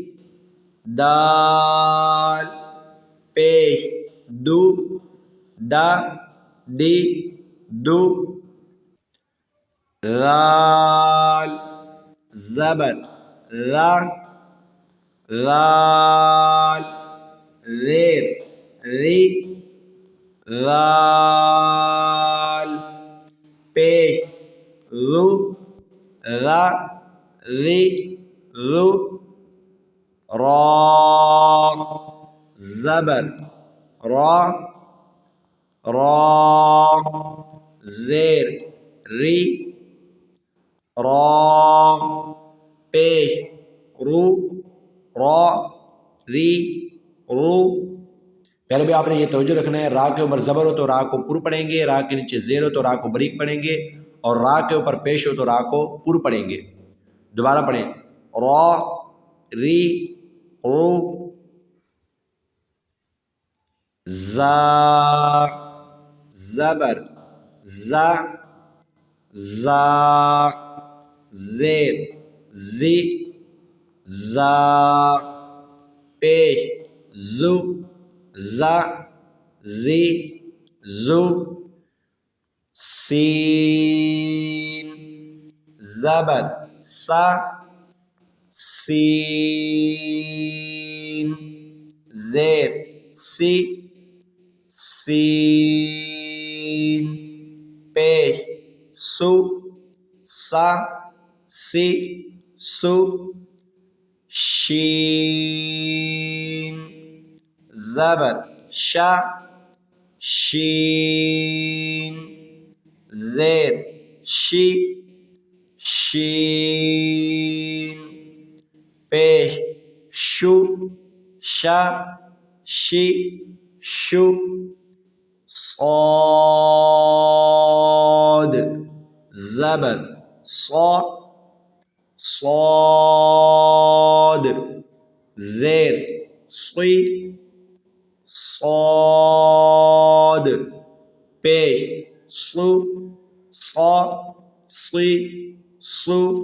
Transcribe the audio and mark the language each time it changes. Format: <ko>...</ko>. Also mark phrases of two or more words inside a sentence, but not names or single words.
<ur>دال پیش دو دا دی دو رال زبر را رال زیر ری رال پیش رو را ری رو را زبر را را زیر ری را پیش رو را ری رو۔ پہلے بھی آپ نے یہ توجہ رکھنا ہے، را کے اوپر زبر ہو تو را کو پر پڑھیں گے، را کے نیچے زیر ہو تو را کو بریک پڑھیں گے، اور را کے اوپر پیش ہو تو را کو پر پڑھیں گے۔ دوبارہ پڑھیں، را ری رو زا زبر زا زا زیر زی زا پیش زو زا زی زو سین زبر سا سین زیر سی سین پیش سو سا سی سو شین زبر شا شین زیر شی شین پیش شو شا شی شو صاد زبر صا صاد زیر صی صاد پیش صو صا صی صو</ur>